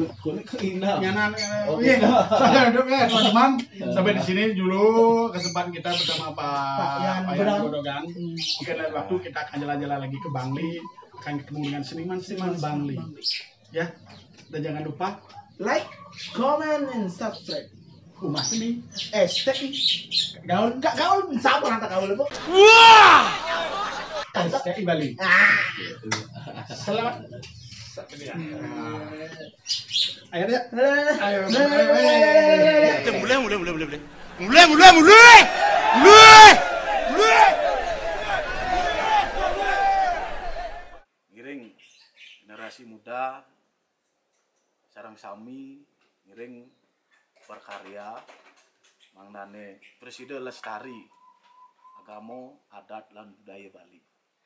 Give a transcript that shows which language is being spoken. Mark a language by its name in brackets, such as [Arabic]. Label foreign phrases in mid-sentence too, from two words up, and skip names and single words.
[Indonesian] Kulit keindah. [Balinese] Nyanan. Iya. [Indonesian] Teman-teman, sampai di sini dulu kesempatan kita bersama Pak Yan Grodogan. Mungkin lain waktu kita akan jalan-jalan lagi ke Bangli, akan ketemu dengan seniman-seniman Bangli. Ya. Dan jangan lupa [English] Like, comment, and subscribe. [Indonesian] Rumah Seni STI. Gaul, enggak gaul, sama nanti gaul itu. STI Bali. Selamat. Ayo deh. Ayo. Mulai. [Balinese] Ngiring generasi muda sarang sami ngiring berkarya mangdane Presiden lestari agama adat dan budaya Bali.